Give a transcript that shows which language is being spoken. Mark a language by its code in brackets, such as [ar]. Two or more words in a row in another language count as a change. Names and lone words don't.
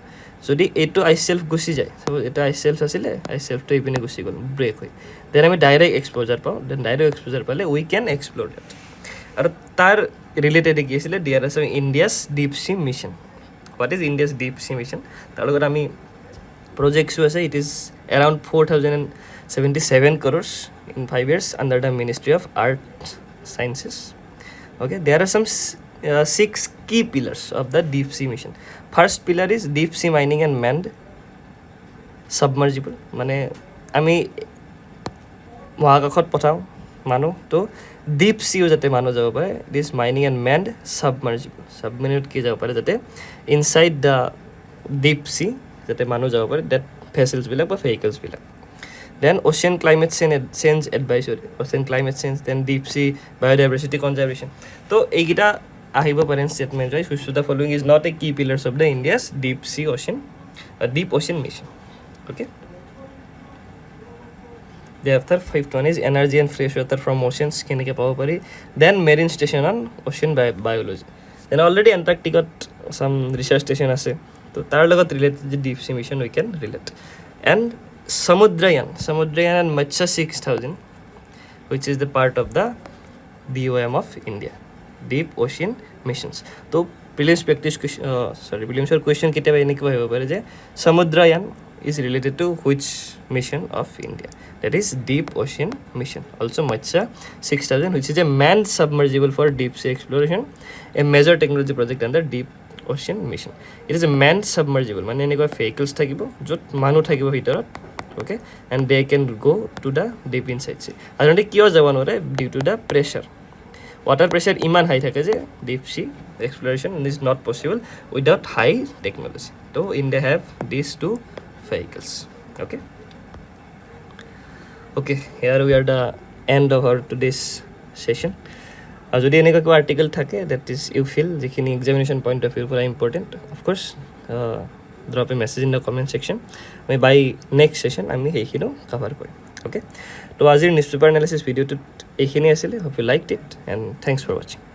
[as] যদি এইটো [en] ice shelf [as] গুচি যায়, ছাপ'জ এটা [en] ice shelf [as] আছিলে, আইচ শেল্ফটো এইপিনে গুচি গ'ল, ব্ৰেক হৈ, দেন আমি [en] direct exposure [as] পাওঁ. [en] then direct exposure [as] পালে [en] we can explore that. [as] আৰু তাৰ ৰিলেটেড কি আছিলে, ডিয়াৰ আছে [en] India's deep sea mission. What is India's deep sea mission? [as] তাৰ লগত আমি প্ৰজেক্টছো আছে. [en] It is এৰাউণ্ড 4,077 crores in 5 years under the Ministry of Art Sciences. Okay, there are some 6 key pillars of the deep sea mission. First pillar is deep sea mining and manned submersible. [as] মানে আমি মহাকাশত পঠাওঁ মানুহ, তো ডিপ চিও যাতে মানুহ যাব পাৰে, [en] this mining and manned submersible. [as] ছাবমেৰিনত কি যাব পাৰে, যাতে [en] inside the deep sea [as] যাতে মানুহ যাব পাৰে, ডেট ভেচেলছবিলাক বা ভেহিকলছবিলাক. [en] then ocean climate change advisory, ocean climate change, then deep sea biodiversity conservation. [as] তো এইকেইটা আহিব পাৰে ষ্টেটমেণ্ট হয়, [en] which the following is not a key pillars of the India's deep sea deep ocean mission. অ'কে, Thereafter, 5th one is energy and fresh water from oceans. [as] কেনেকৈ পাব পাৰি? [en] Then marine station on ocean biology. Then already Antarctica some research station [as] আছে, তো তাৰ লগত ৰিলেটেড যে [en] deep sea mission we can relate. এণ্ড Samudrayan and Matsya 6000, which is the part of the DOM of India, Deep Ocean Missions. [as] তো [en] prelims practice [as] প্ৰিলিমছৰ কুৱেশ্যন কেতিয়াবা এনেকুৱা হ'ব পাৰে যে [en] Samudrayan is related to which mission of India? That is Deep Ocean Mission, also Matsya 6000, which is a manned submersible for deep sea exploration, a major technology project under Deep Ocean Mission. It is a manned submersible, [as] মানে এনেকুৱা vehicles থাকিব য'ত মানুহ থাকিব ভিতৰত, [en] okay, and they can go to the deep inside sea. [as] সাধাৰণতে কিয় যাব নোৱাৰে? [en] Due to the pressure. Water pressure [as] ইমান হাই থাকে যে [en] deep sea exploration is not possible without high technology. So India have these two vehicles. Okay, here we are the end of our today's session. [as] যদি এনেকুৱা কিবা আৰ্টিকেল থাকে [en] that is you feel যিখিনি examination point of view পৰা important, of course drop a message in the comment section. [as] আমি [en] by next session [as] আমি সেইখিনিও cover কৰিম. Okay, তো আজিৰ [en] newspaper analysis [as] ভিডিঅ'টোত এইখিনি আছিলে. [en] Hope you liked it and thanks for watching.